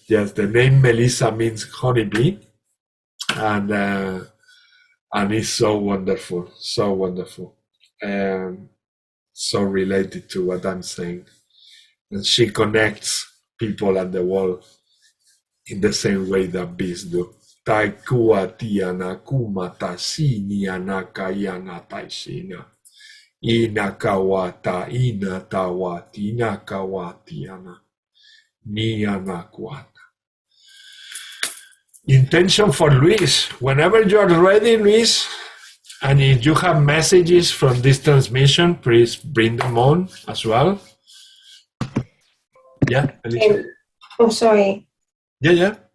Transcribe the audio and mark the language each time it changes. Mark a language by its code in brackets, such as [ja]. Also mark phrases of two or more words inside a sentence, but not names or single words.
[en] Yes, the name Melissa means honeybee, and it's so wonderful, so wonderful, so related to what I'm saying. And she connects people and the world in the same way that bees do. Tai kua tiana kuma tasini anakayana taisina. Ina kawata ina tawati ina kawatiana. Ni anakwata. Intention for Luis. Whenever you're ready, Luis, and if you have messages from this transmission, please bring them on as well. Yeah, Alicia. Oh, sorry. Yeah.